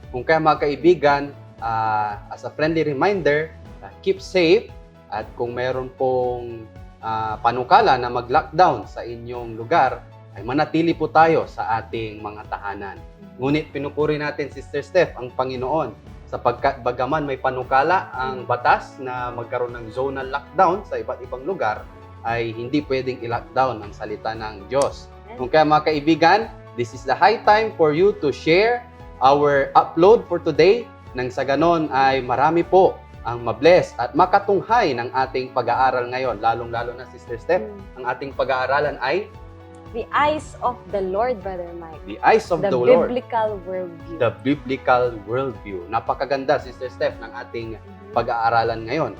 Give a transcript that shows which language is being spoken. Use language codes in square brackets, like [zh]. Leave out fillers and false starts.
[tl] Kung kaya mga kaibigan, [en] as a friendly reminder, keep safe [tl] at kung mayroon pong panukala na mag-lockdown sa inyong lugar, ay manatili po tayo sa ating mga tahanan. Ngunit pinupuri natin, Sister Steph, ang Panginoon sapagkat bagaman may panukala ang batas na magkaroon ng zonal lockdown sa iba't ibang lugar, ay hindi pwedeng i-lockdown ang salita ng Diyos. Kung kaya mga kaibigan, [en] this is the high time for you to share our upload for today. [tl] Nang sa ganon ay marami po ang mabless at makatunghay ng ating pag-aaral ngayon. Lalong-lalo na, Sister Steph, ang ating pag-aaralan ay [en] The Eyes of the Lord, Brother Mike. The Eyes of the Lord. The Biblical Worldview. The Biblical Worldview. [tl] Napakaganda, Sister Steph, ng ating pag-aaralan ngayon.